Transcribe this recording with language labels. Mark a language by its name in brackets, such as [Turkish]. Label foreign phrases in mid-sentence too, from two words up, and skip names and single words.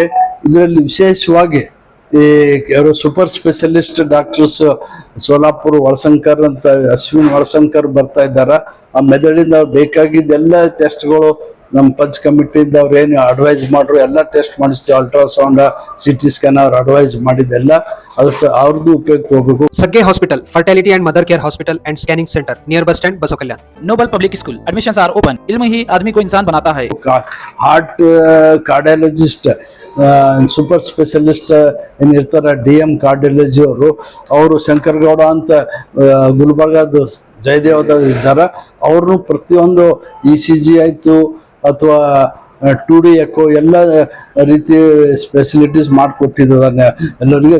[Kannada] ಇದರಲ್ಲಿ ವಿಶೇಷವಾಗಿ ಈ ಯಾರು [English] super specialist doctors [Kannada] ಸೋಲಾಪುರ್ ವಳಸಂಕರ್ ಅಂತ ಅಶ್ವಿನ್ ವಳಸಂಕರ್ ಬರ್ತಾ ಇದ್ದಾರ. ಆ ಮೆದುಳಿಂದ ಬೇಕಾಗಿದ್ದೆಲ್ಲ ಟೆಸ್ಟ್ಗಳು ನಮ್ಮ ಪಂಚ್ ಕಮಿಟಿಯಿಂದ ಅವ್ರು ಏನು ಅಡ್ವೈಸ್ ಮಾಡ್ರು ಎಲ್ಲ ಟೆಸ್ಟ್ ಮಾಡಿಸ್ತೀವಿ. ಅಲ್ಟ್ರಾಸೌಂಡ್, [English] CT scan [Kannada] ಅವ್ರು ಅಡ್ವೈಸ್ ಮಾಡಿದ್ದೆಲ್ಲ ಅದು ಅವ್ರದ್ದು ಉಪಯೋಗ ಹೋಗ್ಬೇಕು. [English] Sakke Hospital, Fertility and Mother Care Hospital and Scanning Center near bus stand, Baso Kalyan. Noble Public School, admissions are open. [Hindi] इल्म ही आदमी को इंसान बनाता है. [English] heart cardiologist super specialist [Kannada] ಏನಿರ್ತಾರ [English] DM cardiology [Kannada] ಅವರು ಶಂಕರಗೌಡ ಅಂತ ಗುಲ್ಬರ್ಗದ ಜಯದೇವದ ಇದ್ದಾರೆ. ಅವ್ರನ್ನು ಪ್ರತಿಯೊಂದು ECG ಆಯ್ತು ಅಥವಾ [English] 2D echo [Kannada] ಎಲ್ಲ ರೀತಿ ಫೆಸಿಲಿಟೀಸ್ ಮಾಡಿಕೊಟ್ಟಿದ್ದಾರೆ ಎಲ್ಲರಿಗೆ.